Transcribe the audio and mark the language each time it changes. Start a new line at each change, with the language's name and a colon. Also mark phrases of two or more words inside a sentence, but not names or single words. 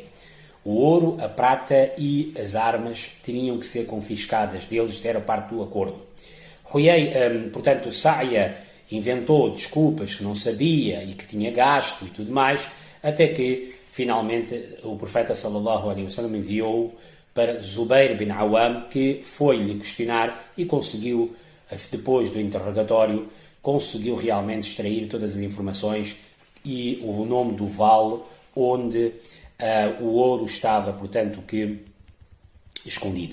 Portuguese: O ouro, a prata e as armas teriam que ser confiscadas deles, isto era parte do acordo. Portanto, Sa'ya inventou desculpas que não sabia e que tinha gasto e tudo mais, até que, finalmente, o profeta
Arabic: صلى الله عليه وسلم
Portuguese: enviou para Zubair bin Awam, que foi-lhe questionar e conseguiu, depois do interrogatório, conseguiu realmente extrair todas as informações e o nome do vale onde o ouro estava, portanto, que escondido.